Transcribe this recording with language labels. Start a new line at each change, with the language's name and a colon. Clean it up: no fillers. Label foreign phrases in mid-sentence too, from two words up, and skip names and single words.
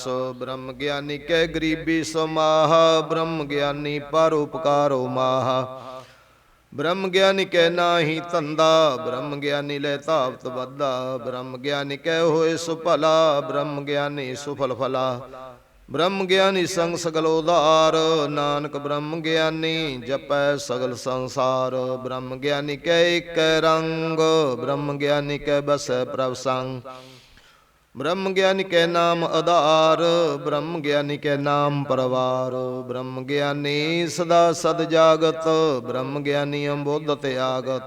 Braj: ब्रह्म ज्ञानी के गरीबी समाह, ब्रह्म ज्ञानी परोपकारो माह। ब्रह्म ज्ञानी कै नाही धंधा, ब्रह्म ज्ञानी ले तावत बद्धा। ब्रह्म ज्ञानी कै होए सुफला, ब्रह्म ज्ञानी सुफल फला। ब्रह्म ज्ञानी संग सगल उदार, नानक ब्रह्म ज्ञानी जपै सगल संसार। ब्रह्म ज्ञानी कै एक रंग, ब्रह्म ज्ञानी कै बस प्रभ संग। ब्रह्म ज्ञानी कै नाम आधार, ब्रह्म ज्ञानी कै नाम परवार। ब्रह्म ज्ञानी सदा सद जागत, ब्रह्म ज्ञानी अम्बोध त्यागत।